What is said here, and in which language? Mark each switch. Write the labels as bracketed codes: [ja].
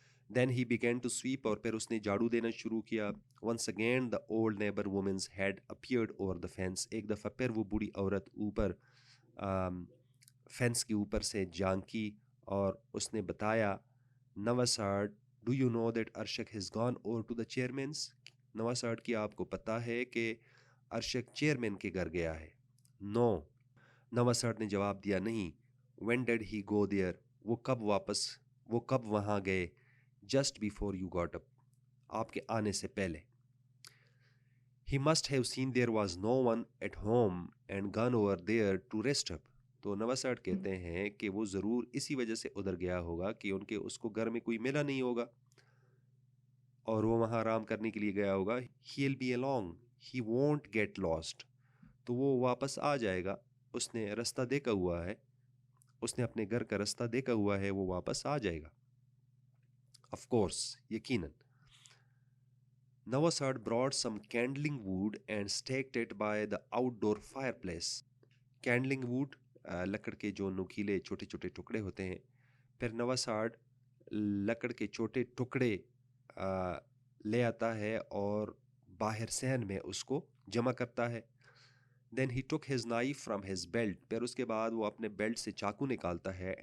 [en] then he began to sweep, [ur] اور پھر اس نے جھاڑو دینا شروع کیا. [en] once again the old neighbor woman's head appeared over the fence, [ur] ایک دفعہ پھر وہ بوڑھی عورت اوپر فینس کے اوپر سے جھانکی اور اس نے بتایا, [en] Navasard, do you know that Arshak has gone over to the chairman's? [ur] نواسارڈ کی آپ کو پتہ ہے کہ ارشک چیئرمین کے گھر گیا ہے. [en] no, [ur] نواسارڈ نے جواب دیا, نہیں. [en] when did he go there? [ur] وہ کب وہاں گئے؟ [en] just before you got up, [ur] آپ کے آنے سے پہلے. [en] he must have seen there was no one at home and gone over there to rest up. [ur] تو نواسارڈ کہتے ہیں کہ وہ ضرور اسی وجہ سے ادھر گیا ہوگا کہ اس کو گھر میں کوئی ملا نہیں ہوگا اور وہ وہاں آرام کرنے کے لیے گیا ہوگا. [en] he'll be along, he won't get lost. [ur] تو وہ واپس آ جائے گا, اس نے رستہ دیکھا ہوا ہے, اس نے اپنے گھر کا رستہ دیکھا ہوا ہے, وہ واپس آ جائے گا. [en] of course, [ur] یقیناً. [en] Navasad brought some kindling wood and staked it by the outdoor fireplace. [ur] kindling wood, لکڑ کے جو نوکیلے چھوٹے چھوٹے ٹکڑے ہوتے ہیں. پھر نواسارڈ لکڑ کے چھوٹے ٹکڑے لے آتا ہے اور باہر صحن میں اس کو جمع کرتا ہے. [en] then he took his knife from his belt, [ur] پھر اس کے بعد وہ اپنے بیلٹ سے چاقو نکالتا ہے.